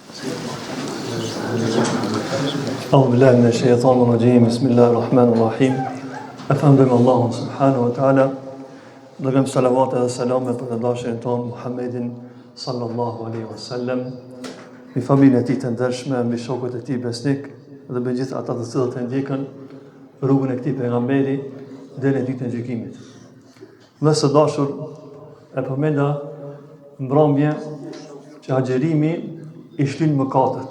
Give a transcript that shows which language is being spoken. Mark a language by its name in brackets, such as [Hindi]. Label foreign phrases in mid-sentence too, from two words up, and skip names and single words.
[Arabic] أعوذ بالله من الشيطان الرجيم بسم الله الرحمن الرحيم [Albanian] Efendim Allahun [Arabic] سبحانه وتعالى [Albanian] Dërgëm salavat edhe salame për të dashin tonë Muhammedin [Arabic] صلى الله عليه وسلم [Albanian] mbi familjen e tij të ndershme, mbi shokët e tij besnik dhe mbi gjithë ata të cilët e ndjekën rrugën e këtij pejgamberi deri në ditën e gjykimit. Dhe së dashur e përmenda mbrëmje që agjerimi i shlyn mëkatet.